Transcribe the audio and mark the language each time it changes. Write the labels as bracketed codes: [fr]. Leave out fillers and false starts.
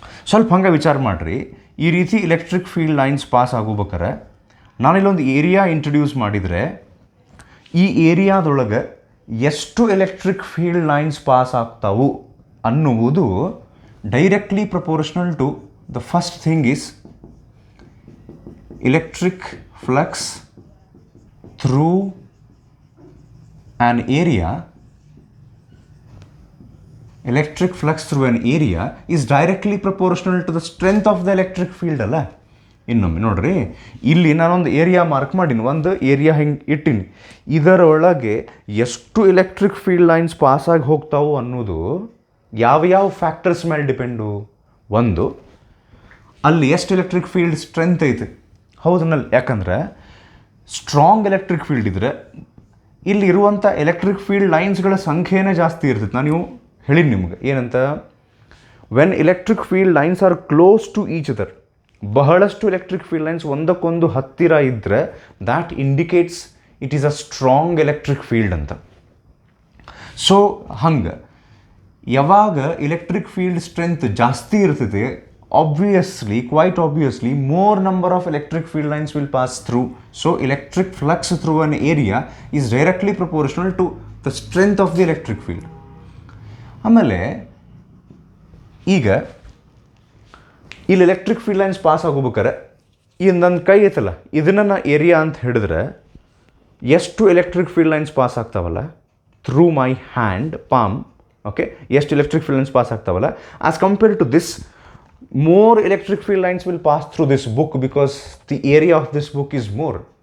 [kn] ಸ್ವಲ್ಪ ಹಂಗೆ ವಿಚಾರ ಮಾಡಿರಿ. ಈ ರೀತಿ electric field lines pass ಆಗೋಬೇಕಾರೆ ನಾನಿಲ್ಲೊಂದು area introduce ಮಾಡಿದರೆ, ಈ ಏರಿಯಾದೊಳಗೆ ಎಷ್ಟು ಎಲೆಕ್ಟ್ರಿಕ್ ಫೀಲ್ಡ್ ಲೈನ್ಸ್ ಪಾಸ್ ಆಗ್ತಾವು ಅನ್ನುವುದು directly proportional to the first thing is electric flux through an area. [en] Electric flux through an area is directly proportional to the strength of the electric field ಅಲ್ಲ. [kn] ಇನ್ನೊಮ್ಮೆ ನೋಡ್ರಿ, ಇಲ್ಲಿ ನಾನೊಂದು area mark ಮಾಡೀನಿ, ಒಂದು area ಹಿಂಗೆ ಇಟ್ಟೀನಿ. ಇದರೊಳಗೆ ಎಷ್ಟು ಎಲೆಕ್ಟ್ರಿಕ್ ಫೀಲ್ಡ್ ಲೈನ್ಸ್ ಪಾಸಾಗಿ ಹೋಗ್ತಾವು ಅನ್ನೋದು ಯಾವ ಫ್ಯಾಕ್ಟರ್ಸ್ ಮೇಲೆ ಡಿಪೆಂಡು. ಒಂದು, ಅಲ್ಲಿ ಎಷ್ಟು ಎಲೆಕ್ಟ್ರಿಕ್ ಫೀಲ್ಡ್ ಸ್ಟ್ರೆಂತ್ ಐತೆ, ಹೌದನ್ನಲ್ಲಿ. ಯಾಕಂದ್ರೆ ಸ್ಟ್ರಾಂಗ್ ಎಲೆಕ್ಟ್ರಿಕ್ ಫೀಲ್ಡ್ ಇದ್ದರೆ ಇಲ್ಲಿ ಇರುವಂಥ ಎಲೆಕ್ಟ್ರಿಕ್ ಫೀಲ್ಡ್ ಲೈನ್ಸ್ಗಳ ಸಂಖ್ಯೆನೇ ಜಾಸ್ತಿ ಇರ್ತೈತೆ. ನಾನು ನೀವು ಹೇಳಿನಿ ನಿಮ್ಗೆ ಏನಂತ, [en] when electric field lines are close to each other, [kn] ಬಹಳಷ್ಟು ಎಲೆಕ್ಟ್ರಿಕ್ ಫೀಲ್ಡ್ ಲೈನ್ಸ್ ಒಂದಕ್ಕೊಂದು ಹತ್ತಿರ ಇದ್ದರೆ [en] That indicates it is a strong electric field ಅಂತ. [kn] ಸೊ ಹಂಗೆ ಯಾವಾಗ ಎಲೆಕ್ಟ್ರಿಕ್ ಫೀಲ್ಡ್ ಸ್ಟ್ರೆಂತ್ ಜಾಸ್ತಿ ಇರ್ತದೆ, [en] obviously, quite obviously, more number of electric field lines will pass through. So electric flux through an area is directly proportional to the strength of the electric field. [kn] ಆಮೇಲೆ ಈಗ ಇಲ್ಲಿ electric field lines pass ಆಗೋಬೇಕಾರೆ ಈ ನನ್ನ ಕೈ ಐತಲ್ಲ ಇದನ್ನು ನಾ area ಅಂತ ಹಿಡಿದ್ರೆ ಎಷ್ಟು electric field lines pass ಆಗ್ತಾವಲ್ಲ [en] Through my hand palm, okay, ಎಷ್ಟು electric field lines pass ಆಗ್ತಾವಲ್ಲ as compare to this, more electric field lines will pass through this book because the area of this book is more.